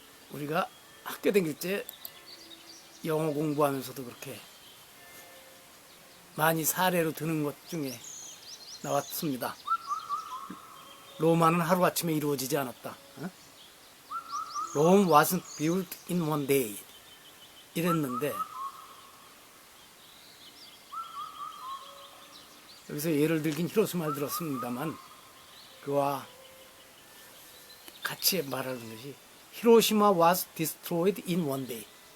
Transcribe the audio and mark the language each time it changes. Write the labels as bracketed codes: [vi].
[ko] 우리가 학교 다닐 때 영어 공부하면서도 그렇게 많이 사례로 드는 것 중에 나왔습니다. 로마는 하루아침에 이루어지지 않았다. [en] Rome wasn't built in one day. [ko] 이랬는데 여기서 예를 들긴 히로시마를 들었습니다만 그와 같이 말하는 것이 히로시마 [en] was destroyed in one day.